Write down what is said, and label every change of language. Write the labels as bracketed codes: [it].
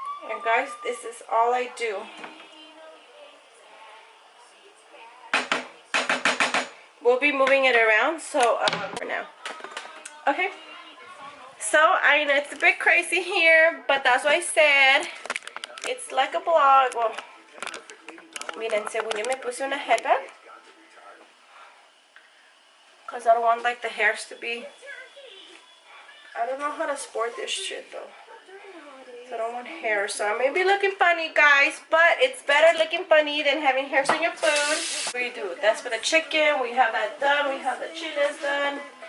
[en] And guys, this is all I do. We'll be moving it around, so for now. Okay. So I know it's a bit crazy here, but that's what I said. It's like a vlog. [es] Well, miren, según yo me puse una headband. [en] Because I don't want like the hairs to be. I don't know how to sport this shit though. So I don't want hair. So I may be looking funny, guys. But it's better looking funny than having hairs on your food. We do. That's for the chicken. We have that done. We have the chiles done.